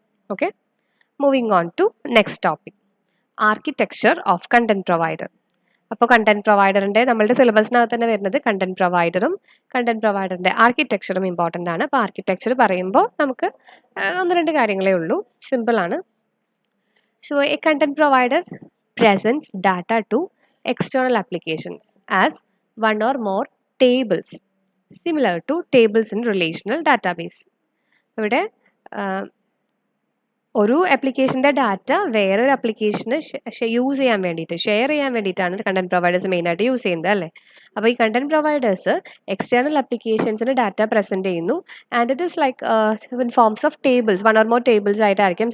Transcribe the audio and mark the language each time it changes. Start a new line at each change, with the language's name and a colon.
English: Okay, moving on to next topic, architecture of content provider.
Malayalam: അപ്പോൾ content പ്രൊവൈഡറിൻ്റെ നമ്മളുടെ സിലബസിനകത്ത് തന്നെ വരുന്നത് കണ്ടന്റ് പ്രൊവൈഡറും കണ്ടന്റ് പ്രൊവൈഡറിൻ്റെ ആർക്കിടെക്ചറും ഇമ്പോർട്ടൻ്റ് ആണ്. അപ്പോൾ ആർക്കിടെക്ചർ പറയുമ്പോൾ നമുക്ക് 1-2 കാര്യങ്ങളേ ഉള്ളൂ, സിമ്പിളാണ്.
English: So a content provider presents data to external applications as one or more tables, similar to tables in relational database.
Malayalam: ഇവിടെ ഒരു ആപ്ലിക്കേഷൻ്റെ ഡാറ്റ വേറൊരു ആപ്ലിക്കേഷന് യൂസ് ചെയ്യാൻ വേണ്ടിയിട്ട്, ഷെയർ ചെയ്യാൻ വേണ്ടിയിട്ടാണ് കണ്ടന്റ് പ്രൊവൈഡേഴ്സ് മെയിനായിട്ട് യൂസ് ചെയ്യുന്നത് അല്ലേ. അപ്പോൾ ഈ content providers external ആപ്ലിക്കേഷൻസിന് data present ചെയ്യുന്നു.
English: and it is like in forms of tables, 1 or more tables
Malayalam: ആയിട്ടായിരിക്കും.